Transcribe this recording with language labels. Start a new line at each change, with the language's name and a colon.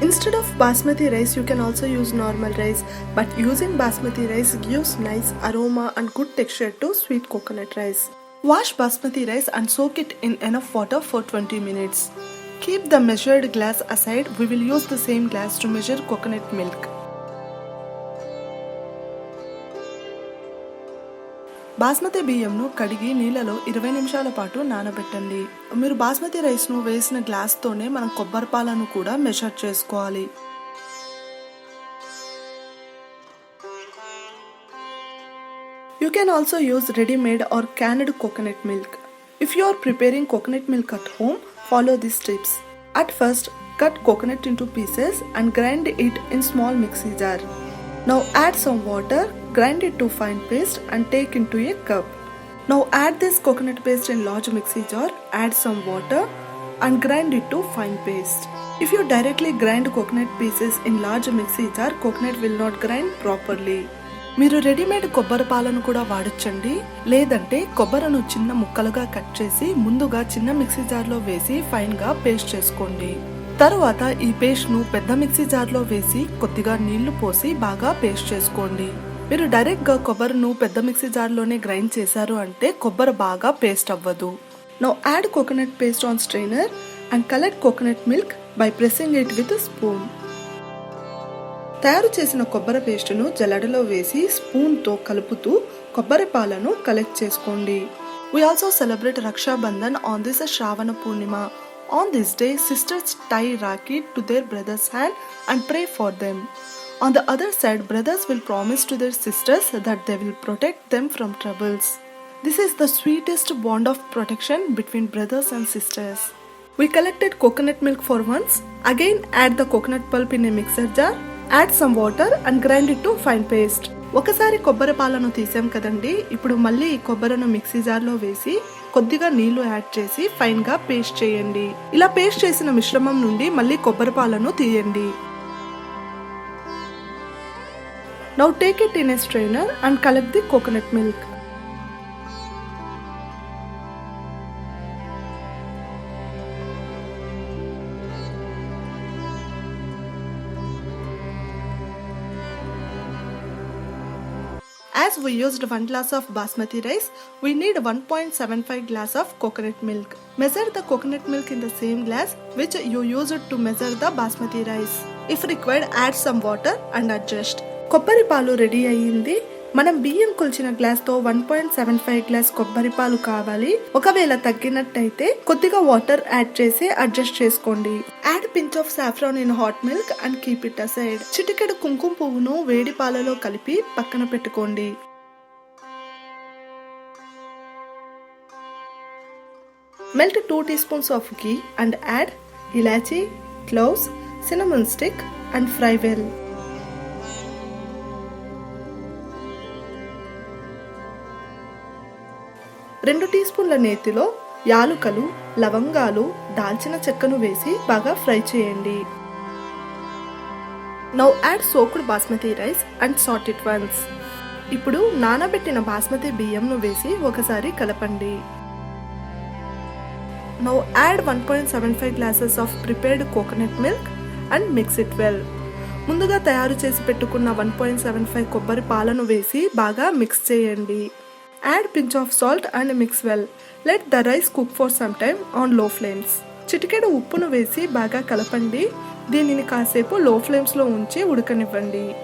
English: Instead of basmati rice, you can also use normal rice, but using basmati rice gives nice aroma and good texture to sweet coconut rice. Wash basmati rice and soak it in enough water for 20 minutes. Keep the measured glass aside. We will use the same glass to measure coconut milk.
Telugu: Basmati బియ్యంను కడిగి నీళ్ళలో 20 నిమిషాల పాటు నానబెట్టండి. మీరు బాస్మతి రైస్ను వేసిన గ్లాస్తోనే మనం కొబ్బరి పాలను కూడా మెజర్ చేసుకోవాలి.
English: You can also use ready-made or canned coconut milk. If you are preparing coconut milk at home, follow these tips. At first, cut coconut into pieces and grind it in small mixing jar. Now add some water, grind it to fine paste and take into a cup. Now add this coconut paste in large mixing jar, add some water and grind it to fine paste. If you directly grind coconut pieces in large mixing jar, coconut will not grind properly.
Telugu: మీరు readymade కొబ్బరి పాలను కూడా వాడొచ్చండి. లేదంటే కొబ్బరిను చిన్న ముక్కలుగా cut చేసి ముందుగా చిన్న మిక్సీ జార్లో వేసి ఫైన్ గా పేస్ట్ చేసుకోండి. తరువాత ఈ పేస్ట్ ను పెద్ద మిక్సీ జార్లో వేసి కొద్దిగా నీళ్లు పోసి బాగా పేస్ట్ చేసుకోండి. మీరు డైరెక్ట్ గా కొబ్బరిను పెద్ద మిక్సీ జార్లోనే గ్రైండ్ చేశారు అంటే కొబ్బరి బాగా పేస్ట్ అవ్వదు.
English: Now add coconut paste on strainer and collect coconut milk by pressing it with a spoon.
Telugu: తయారు చేసిన కొబ్బరి పేస్టును జల్లెడలో వేసి స్పూన్ తో కలుపుతూ కొబ్బరి పాలను కలెక్ట్ చేసుకోండి.
English: We also celebrate Raksha Bandhan on this Shravana Purnima. On this day, sisters tie Rakhi to their brother's hand and pray for them. On the other side, brothers will promise to their sisters that they will protect them from troubles. This is the sweetest bond of protection between brothers and sisters. We collected coconut milk for once. Again, add the coconut pulp in a mixer jar. Add some water and grind it to fine paste.
Telugu: ఒకసారి కొబ్బరి పాలను తీసాం కదండి, ఇప్పుడు మళ్ళీ ఈ కొబ్బరిను mixie జార్లో వేసి కొద్దిగా నీళ్లు యాడ్ చేసి ఫైన్ గా పేస్ట్ చేయండి. ఇలా పేస్ట్ చేసిన మిశ్రమం నుండి మళ్ళీ కొబ్బరి పాలను తీయండి.
English: Now take it in a strainer and collect the coconut milk. As we used 1 glass of basmati rice, we need 1.75 glass of coconut milk. Measure the coconut milk in the same glass which you used to measure the basmati rice. If required, add some water and adjust.
Telugu: కొబ్బరి పాలు ready అయ్యింది. మనం బియ్యం కొలిచిన glass తో 1.75 glass కొబ్బరి పాలు కావాలి. ఒకవేళ తగ్గినట్టయితే కొద్దిగా వాటర్ యాడ్ చేసి అడ్జస్ట్ చేసుకోండి.
English: Add pinch of saffron in hot milk and keep it aside.
Telugu: చిటికెడు కుంకుమ పువ్వును వేడి పాలలో కలిపి పక్కన పెట్టుకోండి.
English: Melt 2 teaspoons of ghee and add ilachi, cloves, cinnamon stick and fry well.
Telugu: రెండు టీస్పూన్ల నేతిలో యాలుకలు, లవంగాలు, దాల్చిన చెక్కను వేసి బాగా ఫ్రై చేయండి.
English: Now add soaked basmati rice and salt it once.
Telugu: ఇప్పుడు నానబెట్టిన బాస్మతి బియ్యంను వేసి ఒకసారి కలపండి.
English: Now add 1.75 glasses of prepared coconut milk and mix it well.
Telugu: ముందుగా తయారు చేసి పెట్టుకున్న 1.75 కొబ్బరి పాలను వేసి బాగా మిక్స్ చేయండి.
English: Add pinch of salt and mix well. Let the rice cook for some time on low flames.
Telugu: చిటికెడు ఉప్పును వేసి బాగా కలపండి. దీనిని కాసేపు లో ఫ్లేమ్స్ లో ఉంచి ఉడకనివ్వండి.